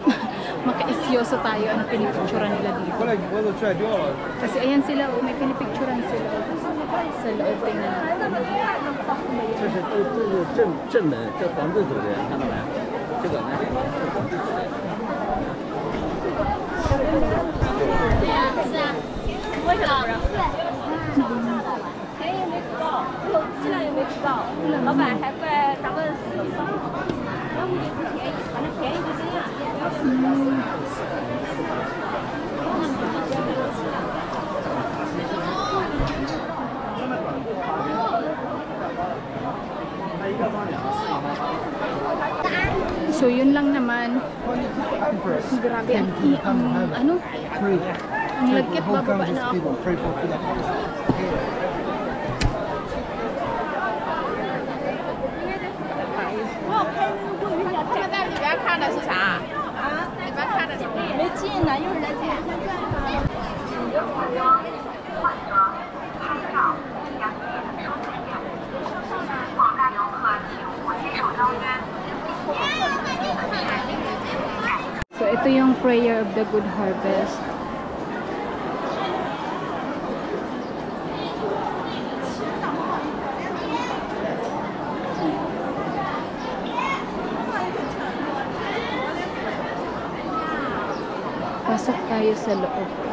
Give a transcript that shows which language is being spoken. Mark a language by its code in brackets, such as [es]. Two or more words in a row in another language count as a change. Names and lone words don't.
[tl] Maka-isyoso tayo ang pinipicturan nila dito. Kasi ayan sila, oh, may pinipicturan sila. Sa loob, tingnan natin. [zh] 这是正门，这皇字组的，看到没？这个呢？为什么？便宜没吃到，质量也没吃到，老板还怪咱们司机说，要不就不便宜，反正便宜就这样，不要死。 [tl] So yun lang naman. Grabe ang ano? Ang lagkit, bababa na ako. [zh] 这个在里边看的是啥？啊？里边看的什么？没进呢，一会儿再进。 [tl] So ito yung [en] prayer of the good harvest. [tl] Pasok tayo sa loob.